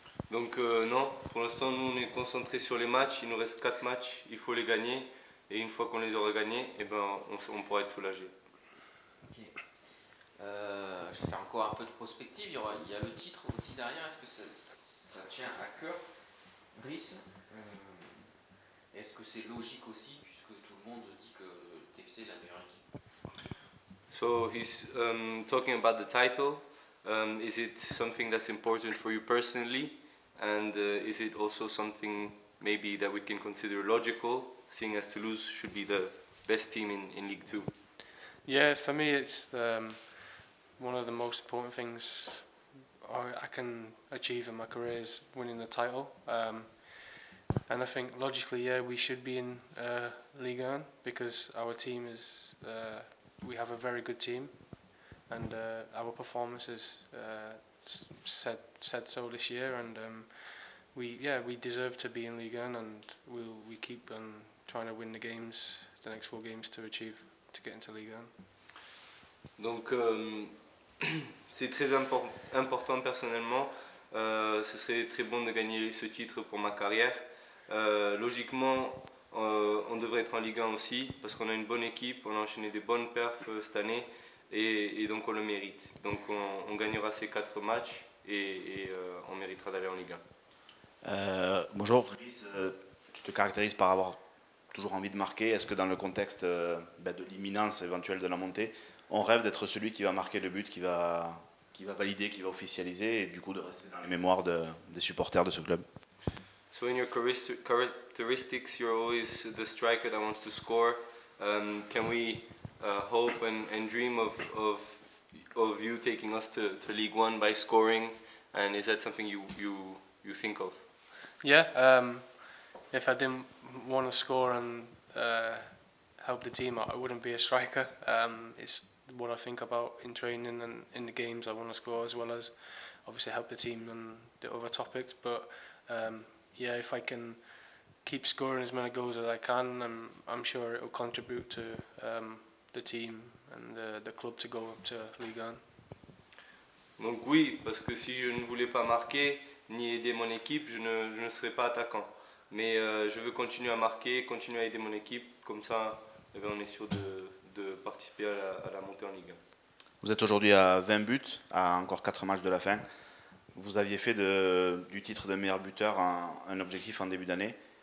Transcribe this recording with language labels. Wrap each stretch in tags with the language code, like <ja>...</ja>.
<fr>Donc non, pour l'instant nous on est concentrés sur les matchs, il nous reste 4 matchs, il faut les gagner et une fois qu'on les aura gagnés, eh ben, on pourra être soulagé. Okay. Je vais faire encore un peu de prospective, il y a le titre aussi derrière, est-ce que ça tient à cœur, Rhys? Est-ce que c'est logique aussi puisque tout le monde dit que TéFéCé est la meilleure équipe?</fr> <en>So he's talking about the title. Is it something that's important for you personally, and is it also something maybe that we can consider logical, seeing as Toulouse should be the best team in League 2? Yeah, for me it's one of the most important things I can achieve in my career is winning the title, and I think logically, yeah, we should be in Ligue 1 because our team is we have a very good team. And our performances said so this year, and we deserve to be in Ligue 1, and we keep on trying to win the games, the next 4 games to get into Ligue 1.</en> <fr>Donc c'est très important personnellement. Ce serait très bon de gagner ce titre pour ma carrière. Logiquement, on devrait être en Ligue 1 aussi parce qu'on a une bonne équipe, on a enchaîné des bonnes perfs cette année. Et donc on le mérite. Donc on gagnera ces 4 matchs et on méritera d'aller en Ligue 1. Bonjour, Rhys, tu te caractérises par avoir toujours envie de marquer. Est-ce que dans le contexte de l'imminence éventuelle de la montée, on rêve d'être celui qui va marquer le but, qui va valider, qui va officialiser et du coup de rester dans les mémoires des supporters de ce club?</fr> <en>So in your characteristics, you're always the striker that wants to score. Can we hope and dream of you taking us to League 1 by scoring, and is that something you think of? Yeah, if I didn't want to score and help the team out, I wouldn't be a striker. It's what I think about in training and in the games. I want to score as well as obviously help the team and the other topics, but yeah, if I can keep scoring as many goals as I can, I'm sure it will contribute to the team and the club to go up to Ligue 1.</en> <fr>Donc oui, parce que si je ne voulais pas marquer ni aider mon équipe, je ne serais pas attaquant. Mais je veux continuer à marquer, continuer à aider mon équipe, comme ça eh bien, on est sûr de participer à la montée en Ligue 1. Vous êtes aujourd'hui à 20 buts, à encore 4 matchs de la fin. Vous aviez fait du titre de meilleur buteur un objectif en début d'année.</fr>